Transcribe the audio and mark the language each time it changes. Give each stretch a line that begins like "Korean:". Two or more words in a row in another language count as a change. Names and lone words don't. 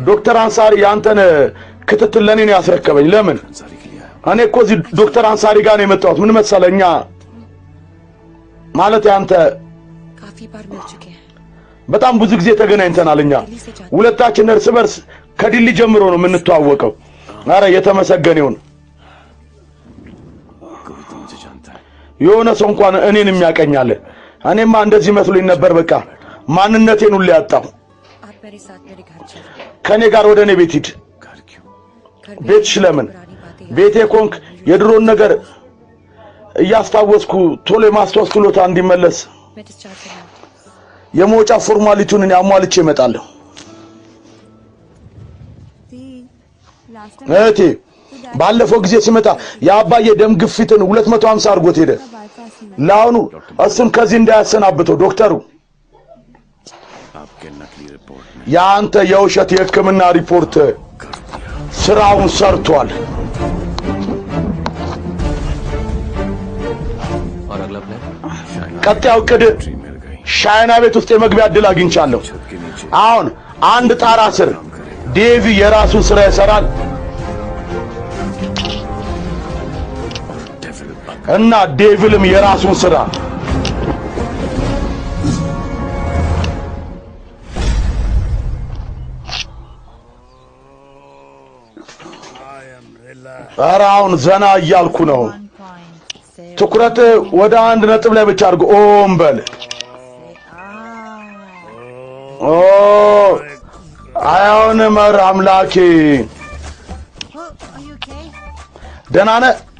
Amharic: ዶክተር አንሳሪ ያንተን ክትትል ለኔ ነው ያስረከበኝ ለምን
Hindi: अंसारी के लिए आया
Amharic: እኔ እኮ እዚህ ዶክተር አንሳሪ ጋር ነው የመጣሁት ምን መሰለኛ ማለት ያንተ
Hindi: काफी बार मिल चुके हैं
Amharic: በጣም ብዙ ጊዜ ተገናኝተናል እኛ ሁለታችን እርስ በርስ ከዲሊ ጀምሮ ነው የምንተዋወቀው አረ የተመሰገነ ይሁን
Hindi: कोई तो मुझे जानता है
Amharic: የሆነ ሰው እንኳን እኔን የሚያቀኛለ እኔማ እንደዚህ መስሎኝ ነበር በቃ ማንነቴን ሁሉ ያጣው
Hindi: आप मेरे साथ मेरे घर चलो
Amharic: ከኔ ጋር ወደ እኔ ቤት ሂድ
Hindi: घर क्यों घर पे
Amharic: ቤትሽ ለምን
Hindi: पुरानी बातें
Amharic: ቤቴ ኮንክ የድሮን ነገር እያስታወስኩ ቶሎ የማስታወስ ችሎታ እንዲመለስ
Hindi: मैं डिस्चार्ज करना
Amharic: የመውጫ ፎርማሊቲውን እኔ አሟልቼ እመጣለሁ እህቴ ባለፈው ጊዜ ሲመጣ የአባዬ ደም ግፊትን 250 አድርጎት ሄደ። ለአሁኑ እሱን ከዚህ እንዳያሰናብተው ዶክተሩ
Hindi: आपके नकली रिपोर्ट में
Amharic: ያንተ የውሸት የሕክምና ሪፖርት ስራውን ሰርቷል።
Hindi: और अगला प्लान
Amharic: ቀጣዩ ዕቅድ
Hindi: मिल गई
Amharic: ሻይና ቤት ውስጥ የመግቢያ ዕድል አግኝቻለሁ።
Hindi: छत के नीचे
Amharic: አሁን አንድ ጣራ ስር ዴቪ የራሱን ስራ ይሰራል
Hindi: डेविल
Amharic: እና ዴቪልም የራሱን ስራ ኧረ አሁን ዘና እያልኩ ነው። ትኩረት ወደ አንድ ነጥብ ላይ ብቻ አድርጎ ኦም በል። ኦ አይሆንም። ኧረ አምላኬ ደህና ነህ?